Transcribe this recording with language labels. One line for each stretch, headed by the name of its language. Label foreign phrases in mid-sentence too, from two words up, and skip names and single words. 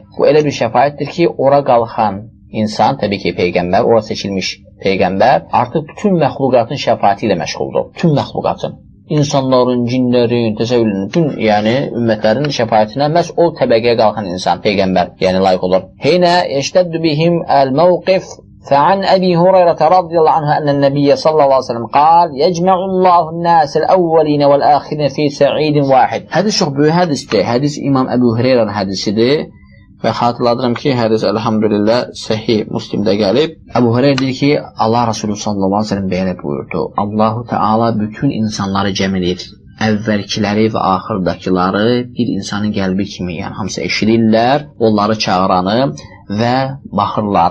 Azerbaijani: Bu elə bir şəfaətdir ki, ora qalxan insan, təbii ki, peyğəmbər, ora seçilmiş peyğəmbər, artıq bütün məxluqatın şəfaəti ilə məşğuldur. Bütün məxluqatın. İnsanların, cinlərin, təsəvvürün, bütün yəni ümmətlərin şəfaətinə məhz o təbəqəyə qalxan insan, peyğəmbər, yəni layiq olur.
Arabic: حين اشتد بهم الموقف فعن أبي هريرة رضي الله عنه أن النبي صلى الله عليه وسلم قال يجمع الله الناس الأولين والآخرين في سعيد واحد.
Azerbaijani: Hədis çox böyük hədisdir. Hədis İmam Əbu Hüreyrənin hədisidir. Və xatırladıram ki, hədis elhamdülillah səhih Müslimdə gəlib. Əbu Hüreyrə deyir ki, Allah Rasulü
Arabic: صلى الله عليه وسلم
Azerbaijani: belə buyurdu. Allahu Teala bütün insanları cəm edir. Əvvəlkiləri və axırdakıları bir insanın qəlbi kimi, yəni hamısı eşidirlər, onları çağıranı və baxırlar.